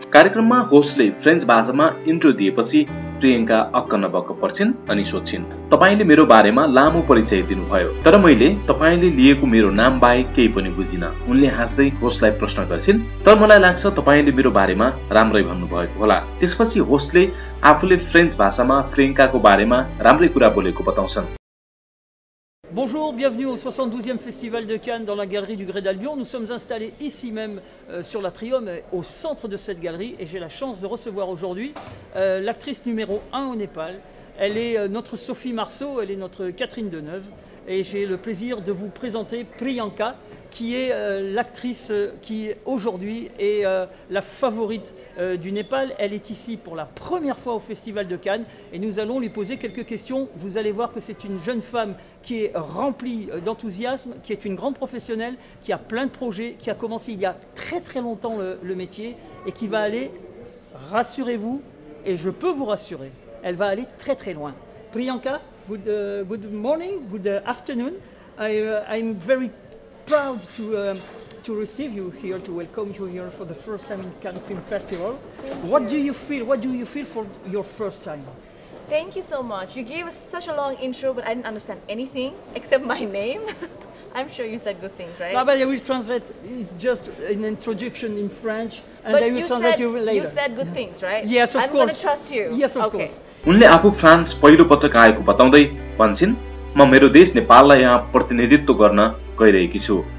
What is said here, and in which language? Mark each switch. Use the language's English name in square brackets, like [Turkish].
[Nepali] कार्यक्रममा होस्टले फ्रेन्च भाषामा इन्ट्रो दिएपछि प्रियंका अक्क नबक्क पर्छिन् अनि सोध्छिन्, तपाईले मेरो बारेमा लामो परिचय दिनुभयो, तर मैले तपाईले लिएको मेरो नाम बाहेक केही पनि बुझिन। उनले हाँस्दै होस्टलाई प्रश्न गर्छिन्, तर मलाई लाग्छ तपाईले मेरो बारेमा राम्रै भन्नुभएको होला। त्यसपछि होस्टले आफूले फ्रेन्च भाषामा प्रियंकाको बारेमा राम्रै कुरा बोलेको बताउँछन्। [French] Bonjour, bienvenue au 72e Festival de Cannes dans la galerie du Grès d'Albion. Nous sommes installés ici même sur l'Atrium, au centre de cette galerie, et j'ai la chance de recevoir aujourd'hui l'actrice numéro 1 au Népal. Elle est notre Sophie Marceau, elle est notre Catherine Deneuve, et j'ai le plaisir de vous présenter Priyanka, qui est l'actrice qui aujourd'hui est la favorite du Népal. Elle est ici pour la première fois au Festival de Cannes et nous allons lui poser quelques questions. Vous allez voir que c'est une jeune femme qui est remplie d'enthousiasme, qui est une grande professionnelle, qui a plein de projets, qui a commencé il y a très longtemps le métier et qui va aller, rassurez-vous, et je peux vous rassurer, elle va aller très loin. [English] Priyanka, good morning, good afternoon. I'm very proud to receive you here, to welcome you here for the first time in Cannes Film Festival. What do you feel? What do you feel for your first time? Thank you so much. You gave us such a long intro, but I didn't understand anything except my name. I'm sure you said good things, right? No, but I will translate. It's just an introduction in French, and I will translate you later. You said good things, right? Yes, of course. I'm going to trust you. Yes, of course. [Nepali] उनले आफू France पहिलो पटक आएको बताउँदै भन्छिन्, म मेरो देश नेपाललाई यहाँ प्रतिनिधित्व गर्न गइरहेकी छु।